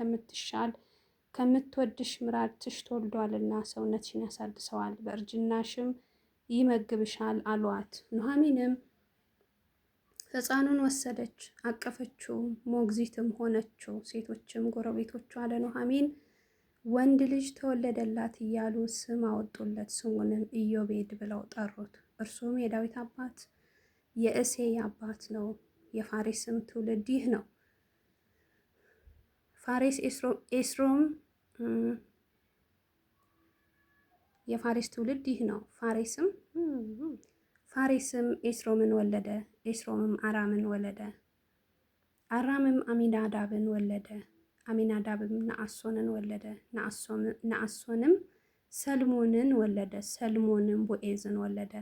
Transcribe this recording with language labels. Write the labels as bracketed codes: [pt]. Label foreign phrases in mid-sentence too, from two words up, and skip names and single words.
[am] ከምትወድሽ ምራትሽ ተወልዷልና ሰውነትሽን ያሳድሰዋል፣ በእርጅናሽም ይመግብሻል አሏት። ኑኃሚንም ሕፃኑን ወሰደች፣ አቀፈችው፣ ሞግዚትም ሆነችው። ሴቶችም ጎረቤቶቿ ለኑኃሚን ወንድ ልጅ ተወለደላት እያሉ ስም አወጡለት። ስሙንም ኢዮቤድ ብለው ጠሩት። እርሱም የዳዊት አባት የእሴይ አባት ነው። የፋሬስም ትውልድ ይህ ነው። የፋሬስ ትውልድ ይህ ነው። ፋሬስም ኤስሮምን ወለደ። ኤስሮምም አራምን ወለደ። አራምም አሚናዳብን ወለደ። አሚናዳብም ነአሶንን ወለደ። ነአሶንም ሰልሞንን ወለደ። ሰልሞንም ቦዔዝን ወለደ።